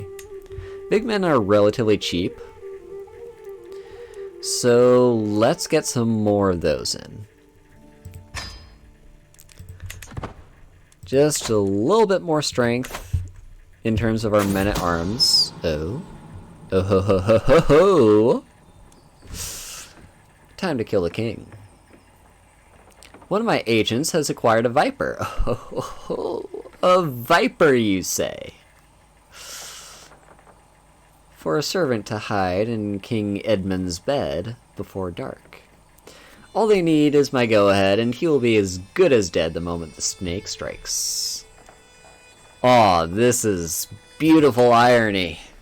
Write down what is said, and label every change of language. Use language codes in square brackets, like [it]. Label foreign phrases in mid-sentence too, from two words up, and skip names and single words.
[en] Vigmen are relatively cheap. So let's get some more of those in. Just a little bit more strength. In terms of our men-at-arms. Oh. Oh ho ho ho ho ho! Time to kill the king. One of my agents has acquired a viper. Oh ho ho! A viper, you say? For a servant to hide in King Edmund's bed before dark. All they need is my go-ahead, and he will be as good as dead the moment the snake strikes. Aw, this is beautiful irony.